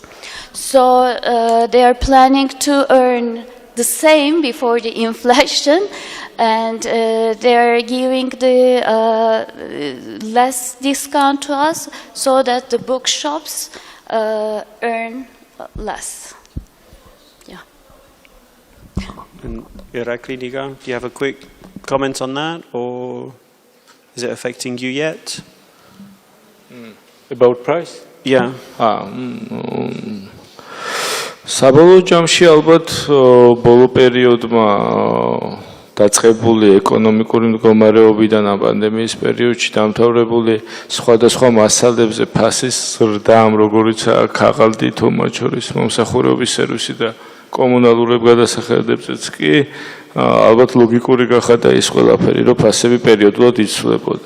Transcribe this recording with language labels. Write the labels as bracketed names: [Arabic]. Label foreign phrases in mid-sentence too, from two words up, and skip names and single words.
[English] So they are planning to earn the same before the inflation, and they are giving the less discount to us so that the bookshops earn less. Yeah. And Irakli, Nigar, do you have a quick comment on that, or is it affecting you yet? About price? Yeah. [Georgian] საბოლოო ჯამში ალბათ ბოლო პერიოდმა დაწყებული ეკონომიკური მდგომარეობიდან ამ პანდემიის პერიოდში დამთავრებული სხვადასხვა მასალებზე ფასის ზრდამ, როგორიცაა ქაღალდი, თამარ შორის მომსახურების სერვისი და კომუნალურებ გადასახადებზეც კი ალბათ ლოგიკური გახადა ის ყველაფერი, რომ ფასები პერიოდულად იცვლებოდა.